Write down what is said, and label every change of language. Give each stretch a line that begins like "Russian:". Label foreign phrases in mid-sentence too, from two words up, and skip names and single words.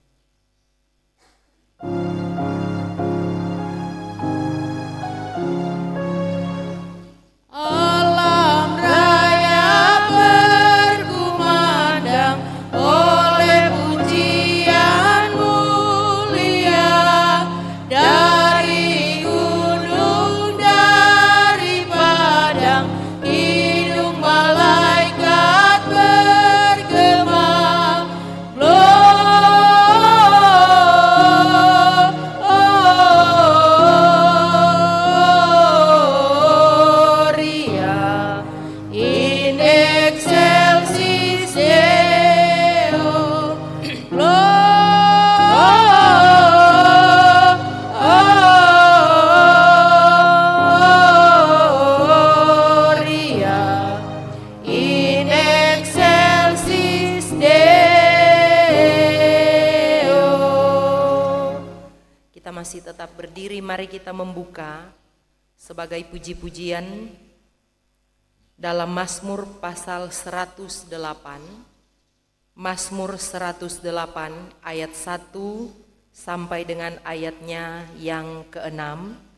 Indonesian: Alam raya berkumandang oleh pujian mulia dari gunung, dari padang, hidung malaikat bergema.
Latin: Gloria in excelsis Deo. Gloria in excelsis Deo.
Indonesian: Kita masih tetap berdiri, mari kita membuka sebagai puji-pujian dalam Mazmur pasal 108. Mazmur 108 ayat 1 sampai dengan ayatnya yang ke-6.